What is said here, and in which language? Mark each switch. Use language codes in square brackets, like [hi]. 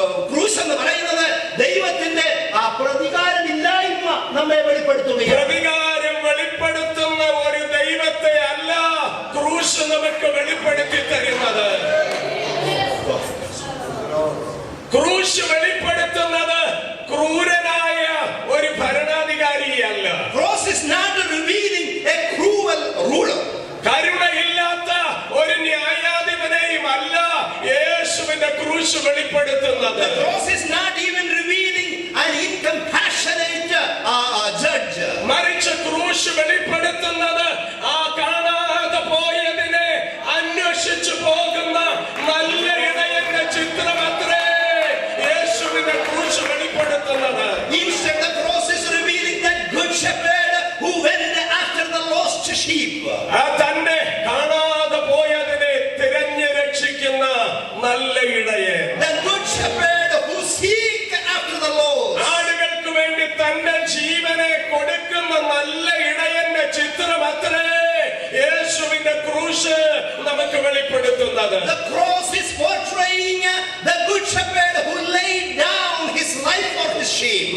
[ml] ക്രൂശ് എന്ന് പറയുന്നത് ദൈവത്തിന്റെ പ്രതികാരമില്ലായ്മ നമ്മെ വെളിപ്പെടുത്തുകയാണ്. പ്രതികാരം വെളിപ്പെടുത്തുന്ന ഒരു ദൈവത്തെ അല്ല ക്രൂശ് നമുക്ക് വെളിപ്പെടുത്തി തരുന്നത്. ക്രൂശ് വെളിപ്പെടുത്തുന്നത് ക്രൂരനായ ഒരു ഭരണാധികാരിയല്ല. [en] Cross is not revealing a cruel ruler. [ml] കരുണയില്ലാത്ത ഒരു ന്യായാധിപനെയും അല്ല യേശുവിന്റെ ക്രൂശ് വെളിപ്പെടുത്തുന്നത്. [en] The cross is not even revealing an incompassionate judge. [ml] മറിച്ച് ക്രൂശ് വെളിപ്പെടുത്തുന്നത് ആ കാണാതെ പോയതിനെ അന്വേഷിച്ചു പോകുന്ന നല്ല ഇടയന്റെ ചിത്രമത്രേ യേശുവിന്റെ ക്രൂശ് വെളിപ്പെടുത്തുന്നത്. [en] Instead, the cross is revealing that good shepherd who went after the lost sheep. [ml] തന്റെ കാണാതെ പോയതിനെ തിരഞ്ഞു രക്ഷിക്കുന്ന നല്ല ഇടയൻ. [en] The good shepherd who seek after the lost. [ml] ആടുകൾക്ക് വേണ്ടി തന്റെ ജീവനെ കൊടുക്കുന്ന നല്ല ഇടയന്റെ ചിത്രമത്രേ യേശുവിന്റെ ക്രൂശ് നമുക്ക് വെളിപ്പെടുത്തുന്നത്. [en] The cross is portraying the good shepherd who laid down his life for his sheep.